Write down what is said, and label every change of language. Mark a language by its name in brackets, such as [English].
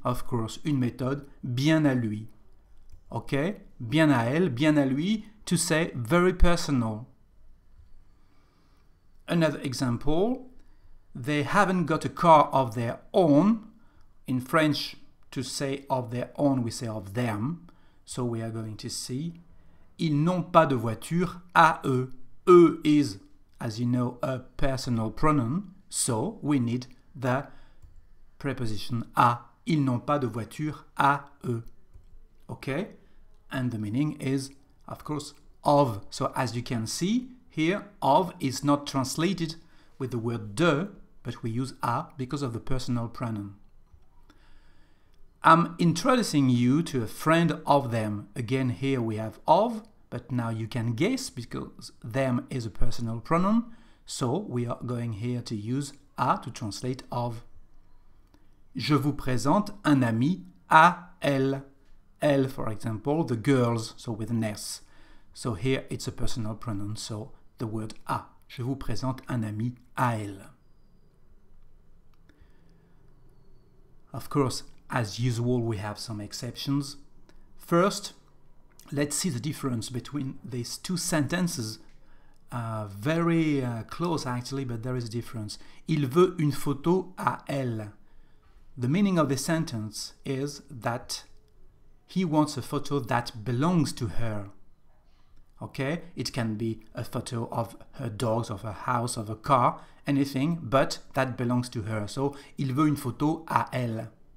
[English] Of course, [French] une méthode bien à lui. Okay? Bien à elle, bien à lui, [English] to say very personal. Another example, they haven't got a car of their own. In French, to say of their own, we say of them. So we are going to see, [French] ils n'ont pas de voiture à eux. [English] Eux is, as you know, a personal pronoun. So we need the preposition à. [French] Ils n'ont pas de voiture à eux. [English] Okay? And the meaning is, of course, of. So as you can see here, of is not translated with the word de, but we use a because of the personal pronoun. I'm introducing you to a friend of them. Again, here we have of, but now you can guess because them is a personal pronoun. So we are going here to use a to translate of. [French] Je vous présente un ami à elle. [English] Elle, for example, the girls, so with an S. So here it's a personal pronoun, so the word à. [French] Je vous présente un ami à elle. [English] Of course, as usual, we have some exceptions. First, let's see the difference between these two sentences. Very close actually, but there is a difference. [French] Il veut une photo à elle. [English] The meaning of the sentence is that he wants a photo that belongs to her. Okay? It can be a photo of her dogs, of her house, of a car, anything, but that belongs to her. [French] So, il veut une photo à elle.